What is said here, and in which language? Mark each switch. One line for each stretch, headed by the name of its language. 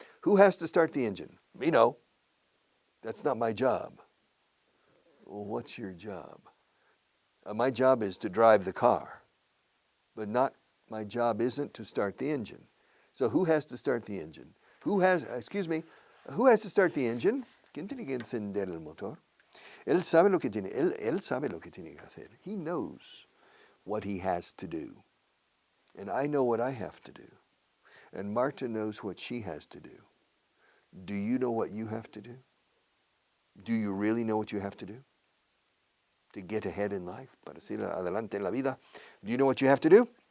English: Who has to start the engine? Me, no. That's not my job. Well, what's your job? My job is to drive the car, but my job isn't to start the engine. So who has to start the engine? Who has to start the engine?
Spanish: ¿Quién tiene que encender el motor? Él sabe lo que tiene que hacer.
English: He knows what he has to do. And I know what I have to do. And Marta knows what she has to do. Do you know what you have to do? Do you really know what you have to do? To get ahead in life,
Spanish: para seguir adelante en la vida.
English: Do you know what you have to do?